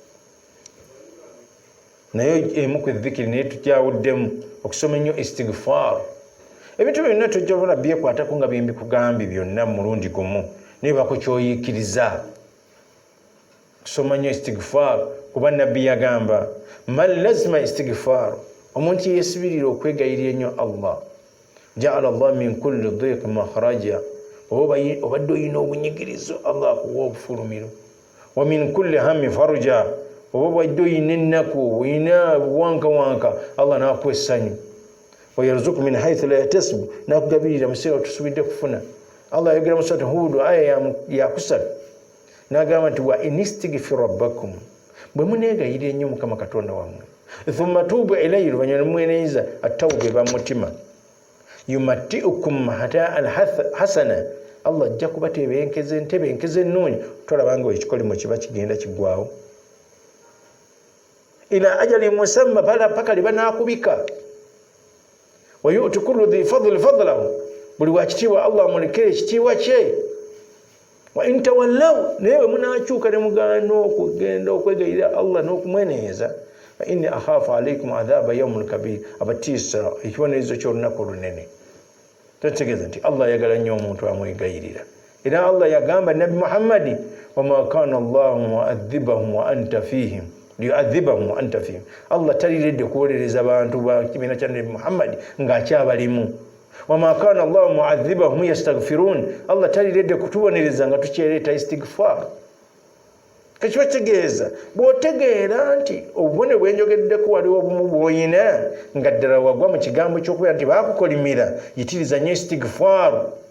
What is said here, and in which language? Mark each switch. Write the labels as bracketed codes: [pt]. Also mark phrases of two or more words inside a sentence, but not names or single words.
[lg] Naye emu ku dhikiri naye tukyawuddemu okusoma ennyo istighfar. Ebintu byonna tujja bona byekwatako nga bye mbikugambye byonna mulundi gumu, naye bako kyoyiikiriza. Kusoma nnyo istighfar, kuba nabbi yagamba [ar] من لزم الاستغفار, [lg] omuntu yeesibirira okwegayirira ennyo Allah, [ar] جعل الله من كل ضيق مخرجا, [lg] obadde olina obunyigirizo Allah akuwa obufulumiro, [ar] ومن كل هم فرجا, [lg] oba obadde olina ennaku olina wanka Allah n'akuwa essanyu, [ar] ويرزقه من حيث لا يحتسب, [lg] n'akugabirira mu kiseera tusubidde kufuna. Allah ayogera mu surati Hud aya yakusatu n'agamba nti [ar] وأن استغفروا ربكم, [lg] bwe muneegayirira ennyo Mukama Katonda wammwe, [ar] ثم توبوا إليه, [lg] oluvannyuma ne mweneyiza attawuba eba mu mutima, [ar] يمتعكم متاعا حسنا, [lg] Allah ajja kubatebenkeza entebenkeza ennungi, tolabanga ekikolimo kiba kigenda kiggwawo, [ar] إلى أجل مسمى, [lg] paka liba naakubika, [ar] ويؤت كل ذي فضل فضله, [lg] buli wakitiibwa Allah amulekere ekitiibwa kye. [ar] وإن تولوا, [lg] naye bwe munaakyuka ne mugaana okugenda okwegayirira Allah n'okumweneeza, [ar] فإني أخاف عليكم عذاب يوم كبير, [lg] abatiisa ekibonerezo ky'olunaku olunene. Tutegeeza nti Allah ayagala nnyo omuntu amwegayirira. Era Allah yagamba Nabi Muhammadi, [ar] وما كان الله معذبهم وأنت فيهم ليعذبهم وأنت فيهم. [lg] Allah taliredde kuwolereza abantu ba kibiina kya Nabi Muhammadi ng'akyabalimu. [ar] وما كان الله معذبهم يستغفرون, [lg] Allah taliredde kutubonereza nga tukyereeta istighfar. Kakiba kitegeeza bw'otegeera nti obubone bwenjogeddeko waliwo obumu bw'oyina nga ddala wagwa mu kigambo ky'okubeera nti baakukolimira, yitiriza nnyo istighfar.